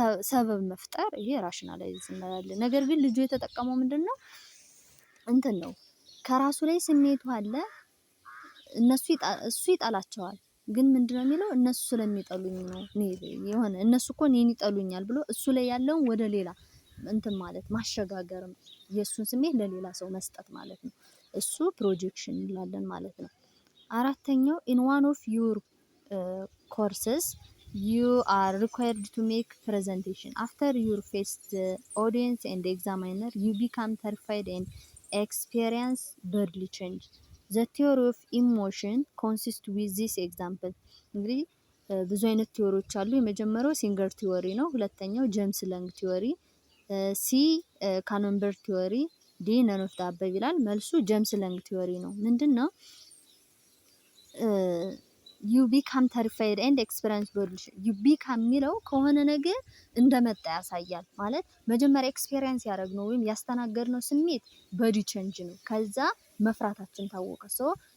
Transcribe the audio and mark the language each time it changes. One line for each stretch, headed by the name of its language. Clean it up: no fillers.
Amharic: ሰበብ መፍጠር ይሄ ራሽናላይዝ እንላለን። ነገር ግን ልጁ የተጠቀመው ምንድነው እንትን ነው ከራሱ ላይ ስሜቱ አለ እሱ ይጠላቸዋል ግን ምንድነው የሚለው እነሱ ስለሚጠሉኝ ነው የሆነ እነሱ እኮ እኔን ይጠሉኛል ብሎ እሱ ላይ ያለውን ወደ ሌላ እንትን ማለት ማሸጋገር የእሱን ስሜት ለሌላ ሰው መስጠት ማለት ነው። እሱ ፕሮጀክሽን እንላለን ማለት ነው። አራተኛው
English: in one of your courses you are required to make presentation after you face the audience and examiner you become terrified and experience bodily change. The theory of emotion consists with this example.
Amharic: እንግዲህ ብዙ አይነት ቲዎሪዎች አሉ። የመጀመሪያው ሲንገር ቲዎሪ ነው። ሁለተኛው ጄምስ ለንግ ቲዎሪ፣ ሲ ካኖንበርግ ቲዎሪ፣
English: ዲ ነን ኦፍ ዘ አበብ
Amharic: ይላል። መልሱ ጄምስ ለንግ ቲዎሪ ነው። ምንድነው
English: ዩ ቢካም ተሪፋይድ ኤንድ ኤክስፒሪየንስ ቦዲ
Amharic: ዩ ቢካም የሚለው ከሆነ ነገር እንደመጣ ያሳያል። ማለት መጀመሪያ ኤክስፒሪየንስ ያደረግነው ወይም ያስተናገድነው ስሜት ቦዲ ቼንጅ ነው። ከዛ መፍራታችን ታወቀ። ሶ